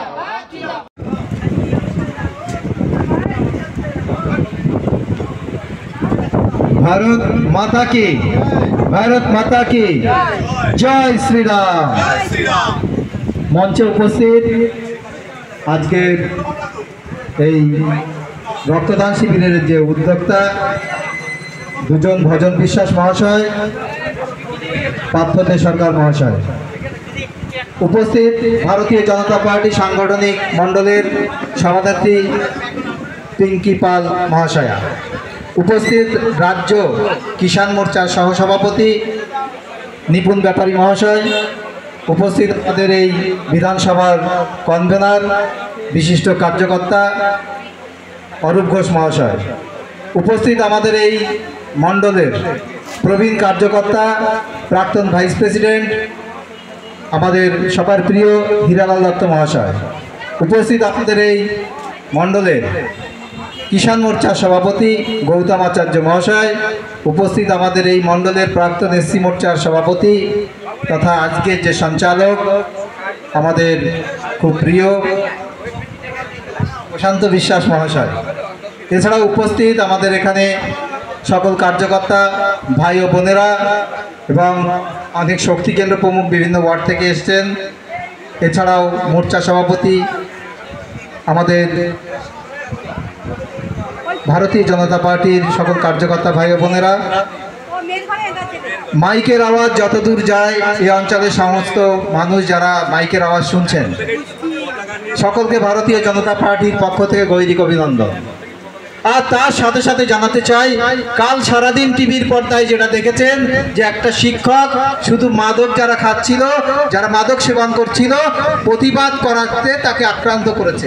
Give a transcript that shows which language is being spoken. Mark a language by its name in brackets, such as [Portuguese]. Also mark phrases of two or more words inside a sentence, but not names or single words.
[Hindi] भारत माता की जय श्री राम। [Bangla] মঞ্চে উপস্থিত আজ কে রক্তদান শিবির যে উদ্যোক্তা দুজন ভজন বিশ্বাস মহাশয় পার্থতে সরকার মহাশয় উপস্থিত ভারতীয় জনতা পার্টি সাংগঠনিক মণ্ডলের সভানেত্রী পিঙ্কি পাল মহাশয়া উপস্থিত রাজ্য কিষাণ মোর্চা সহসভাপতি নিপুণ ব্যাপারী মহাশয় উপস্থিত বিধানসভার কনভেনার বিশিষ্ট কার্যকর্তা অরূপ ঘোষ মহাশয় উপস্থিত মণ্ডলের প্রবীণ কার্যকর্তা প্রাক্তন [English] vice president [Bangla] সবার প্রিয় হীরালাল দত্ত মহাশয় উপস্থিত মণ্ডলের কিষাণ মোর্চা সভাপতি গৌতম আচার্য মহাশয় উপস্থিত মণ্ডলের প্রাক্তন এসসি মোর্চার সভাপতি তথা আজ কে যে সঞ্চালক খুব প্রিয় প্রশান্ত বিশ্বাস মহাশয় এছাড়া উপস্থিত এখানে সকল কার্যকর্তা ভাই আর বোনেরা এবং অনেক শক্তি কেন্দ্র প্রমুখ বিভিন্ন ওয়ার্ড থেকে এসেছেন এছাড়াও মোর্চা সভাপতি ভারতীয় জনতা পার্টি সকল কার্যকর্তা ভাই বোনেরা মাইকের আওয়াজ যতদূর যায় এই অঞ্চলের সমস্ত মানুষ যারা মাইকের আওয়াজ শুনছেন সকলকে ভারতীয় জনতা পার্টির পক্ষ থেকে গৈরিক অভিনন্দন। আর তার সাথে সাথে জানাতে চাই কাল সারা দিন টিভির পর্দায় যেটা দেখেছেন যে একটা শিক্ষক শুধু মাদক যারা খাচ্ছিল যারা মাদক সেবন করছিল প্রতিবাদ করাতে তাকে আক্রান্ত করেছে।